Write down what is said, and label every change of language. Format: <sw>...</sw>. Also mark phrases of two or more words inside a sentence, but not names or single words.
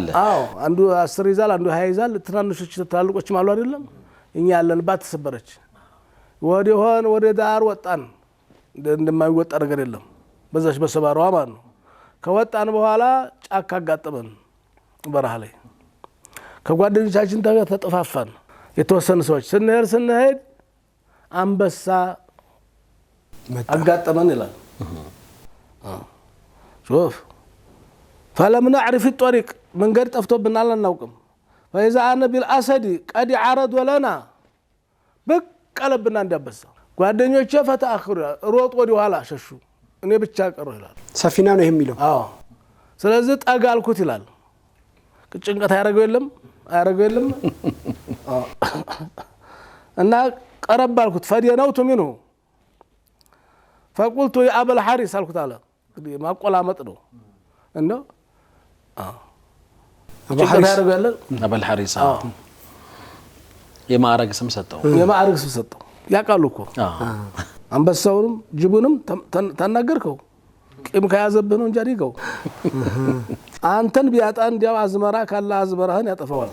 <am>አዎ አንዱ 10 ይዛል፣ አንዱ 20 ይዛል። ትናንሾች ትላልቆችም አሉ አይደለም። እኛ ያለንባት ተሰበረች። ወደ ዳር ወጣን። እንደማይወጣ ነገር የለም በዛች በሰባራዋ ማለት ነው። ከወጣን በኋላ ጫካ አጋጠመን በረሃ ላይ። ከጓደኞቻችን ጋር ተጠፋፋን። የተወሰኑ ሰዎች ስንሄድ አንበሳ አጋጠመን ይላል።</am> <ar>شوف فلم نعرف الطريق</ar> <am>መንገድ ጠፍቶብናል አናውቅም።</am> <ar>فإذا أنا بالأسد قد عرض لنا</ar> <am>በቀለብና አንበሳ ጓደኞቼ ፈታአኽሩ ሮጥ ወደ ኋላ ሸሹ። እኔ ብቻ ቀረሁ ይላል። ሰፊና ነው የሚለው። አዎ ስለዚህ ጠጋ አልኩት ይላል። ጭንቀት ያረገው የለም እና ቀረብ አልኩት።</am> <ar>فدنوت منه فقلت يا أبا الحارث</ar> <am>አልኩት አለ። እንግዲህ ማቆላመጥ ነው እና ጭንቀት ያረገው የለም። አባ الحارث የማዕረግ ስም ሰጠው። ያውቃሉ እኮ አንበሳውንም ጅቡንም ተናገርከው ቂም ከያዘብህ ነው እንጂ አዲገው አንተን ቢያጣ እንዲያው አዝመራ ካለ አዝመራህን ያጠፋዋል</am>